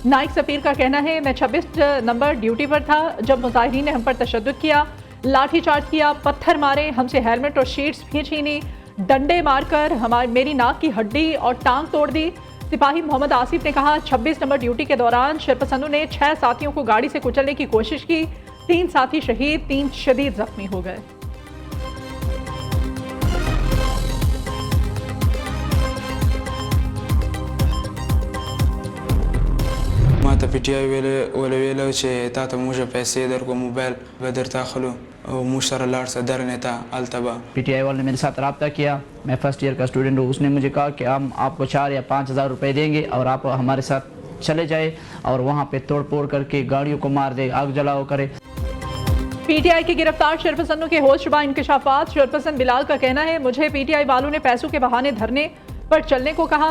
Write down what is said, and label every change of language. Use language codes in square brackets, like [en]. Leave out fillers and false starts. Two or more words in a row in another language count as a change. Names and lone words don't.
[ur] نائیک سفیر کا کہنا ہے، میں 26 نمبر ڈیوٹی پر تھا جب مظاہرین نے ہم پر تشدد کیا، لاٹھی چارج کیا، پتھر مارے، ہم سے ہیلمٹ اور شیٹس بھی چھینی، ڈنڈے مار کر میری ناک کی ہڈی اور ٹانگ توڑ دی. سپاہی محمد آصف نے کہا، 26 نمبر ڈیوٹی کے دوران شرپسندوں نے 6 ساتھیوں کو گاڑی سے کچلنے کی کوشش کی. 3 ساتھی شہید، 3 شدید زخمی ہو گئے. [ps] تا پی ویلو چې تا ته موږ پیسې درکو، موبایل به درته اخلو او موږ سره لاړ سه درنې ته هلته به [ur] پی ٹی آئی والے نے میرے ساتھ رابطہ کیا۔ میں [en] first year [ur] کا اسٹوڈنٹ ہوں. اس نے مجھے کہا کہ ہم آپ کو 4 یا 5 ہزار روپے دیں گے اور آپ ہمارے ساتھ چلے جائے اور وہاں پے توڑ پھوڑ کر کے گاڑیوں کو مار دے، آگ جلاؤ کرے. پی ٹی آئی کے گرفتار شرپسندوں کے ہوش شبا انکشافات. شرپسند بلال کا کہنا ہے، مجھے پی ٹی آئی والوں نے پیسوں کے بہانے دھرنے پر چلنے کو کہا.